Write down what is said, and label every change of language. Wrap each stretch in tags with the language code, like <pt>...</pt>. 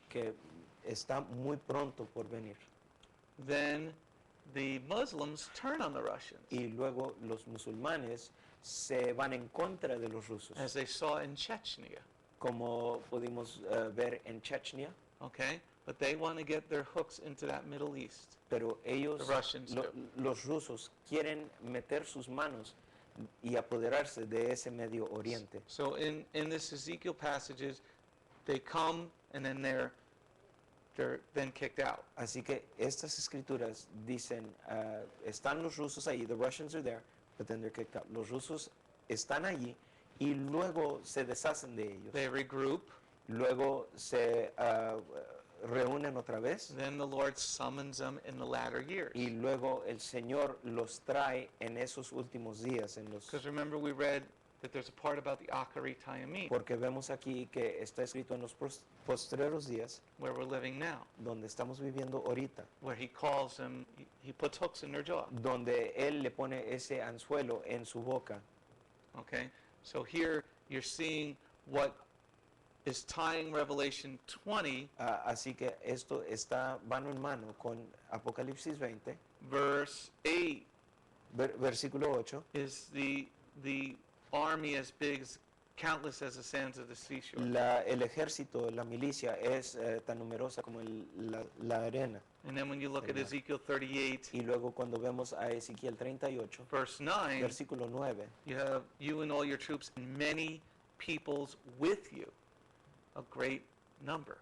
<es>que está muy pronto por venir.</es> <en>Then the Muslims turn on the Russians,</en> <es>Y luego los musulmanes se van en contra de los rusos,</es> <en>as they saw in Chechnya,</en> <es>como pudimos ver en Chechnya,</es> <en>okay? But they want to get their hooks into that Middle East.</en> <es>pero ellos,</es> <en>The Russians do.</en> <es>los rusos, quieren meter sus manos y apoderarse de ese Medio Oriente.</es> <en>So in this Ezekiel passages, they come and then they're then kicked out.</en> <es>Así que estas escrituras dicen, están los rusos ahí,</es> <en>the Russians are there, but then they're kicked out.</en> <es>Los rusos están allí y luego se deshacen de ellos.</es> <en>They regroup.</en> <es>Luego se reúnen otra vez</es> <en>Then the Lord summons them in the latter years.</en> <es>y luego el Señor los trae en esos últimos días,</es> <en>Because remember we read that there's a part about the Akari Tayamim,</en> <es>porque vemos aquí que está escrito en los postreros días,</es> <en>where we're living now,</en> <es>donde estamos viviendo ahorita,</es> <en>where he calls them, he puts hooks in their jaw.</en> <es>donde Él le pone ese anzuelo en su boca.</es> <en>Okay? So here you're seeing what is tying Revelation 20,</en> <es>Así que esto está mano en mano con Apocalipsis 20,</es> <en>verse 8,</en> <es>versículo 8.</es> <en>is the army as big as countless as the sands of the seashore.</en> <es>El ejército, la milicia es tan numerosa como la arena.</es> <en>And then when you look at Amen. Ezekiel 38,</en> <es>Y luego cuando vemos a Ezequiel 38,</es> <en>verse 9,</en> <es>versículo 9,</es> <en>you have you and all your troops and many peoples with you, a great number.</en>